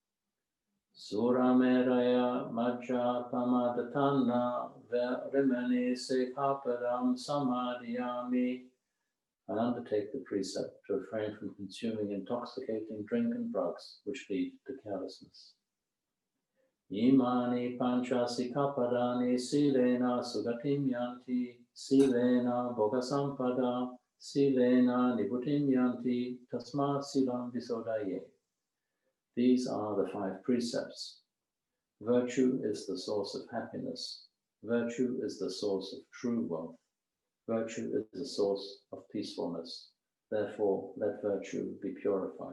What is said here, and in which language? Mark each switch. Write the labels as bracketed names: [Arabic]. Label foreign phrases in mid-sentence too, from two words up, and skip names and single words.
[Pali] Surameraya Majja Pamadatana Vyarimani Sikhapadam Samadhyami. [English] I undertake the precept to refrain from consuming intoxicating drink and drugs which lead to carelessness. [Pali] Imani pancha sikhapadani silena sugatim yanti, silena bhogasampada, silena nibutim yanti, tasma silam visodaye. [English] These are the 5 precepts. Virtue is the source of happiness. Virtue is the source of true wealth. Virtue is the source of peacefulness. Therefore, let virtue be purified.